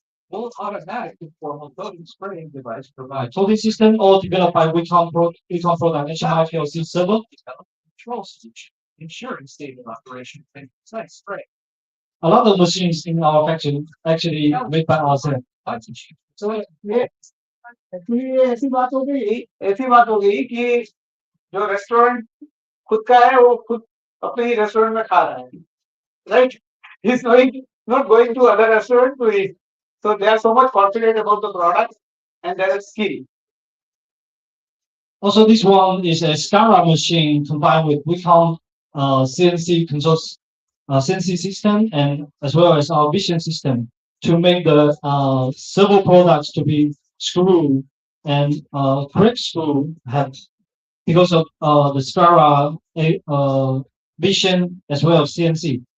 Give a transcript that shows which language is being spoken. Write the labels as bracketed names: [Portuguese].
[English] Full automatic conformal coating spraying device provides Coating system all developed by Wecon product HMI PLC Servo. control solution, ensuring stable operation and precise spray. A lot of machines in our factory actually made by ourselves. [Hindi] So ये ऐसी बात हो गई कि जो restaurant खुद का है वो खुद अपने ही रेस्टोरेंट में खा रहा है, [English] right? He's not going to other restaurant to eat. So they are so much confident about the product and their skill. Also, this one is a SCARA machine combined with Wecon CNC controls, CNC system, and as well as our vision system to make the servo products to be screw and correct screw have because of the SCARA vision as well as CNC.